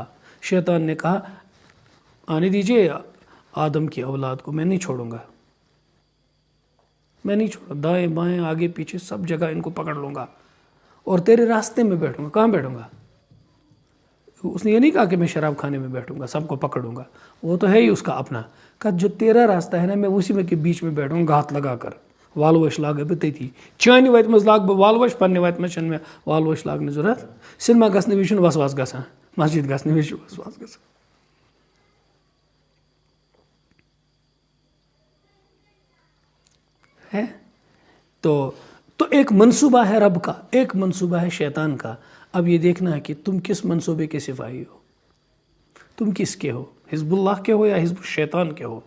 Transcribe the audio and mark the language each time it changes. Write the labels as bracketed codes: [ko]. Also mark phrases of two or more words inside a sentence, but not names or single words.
[ur] شیطان نے کہا آنے دیجئے آدم کی اولاد کو، میں نہیں چھوڑوں گا، میں نہیں چھوڑوں، دائیں بائیں آگے پیچھے سب جگہ ان کو پکڑ لوں گا اور تیرے راستے میں بیٹھوں گا. کہاں بیٹھوں گا؟ اس نے یہ نہیں کہا کہ میں شراب خانے میں بیٹھوں گا سب کو پکڑوں گا، وہ تو ہے ہی اس کا اپنا. کہا جو تیرا راستہ ہے نا میں اسی میں کے بیچ میں بیٹھوں گا ہاتھ لگا کر. [ks] والوش لاگ بتے تھی چانہ وت مز لاگ بہ والوش، پنہ وت مز چھنہ والوش لاگنہ ضرورت. سینما گژھنہ وز چھُنہٕ وسواس گژھان، مسجد گژھنہ وز چھُ وسواس گژھان. [ur] ہے تو ایک منصوبہ ہے رب کا، ایک منصوبہ ہے شیطان کا. اب یہ دیکھنا ہے کہ تم کس منصوبے کے سپاہی ہو، تم کس کے ہو، [ar] حزب اللہ [ur] کے ہو یا [ar] حزب الشیطان [ur] کے ہو.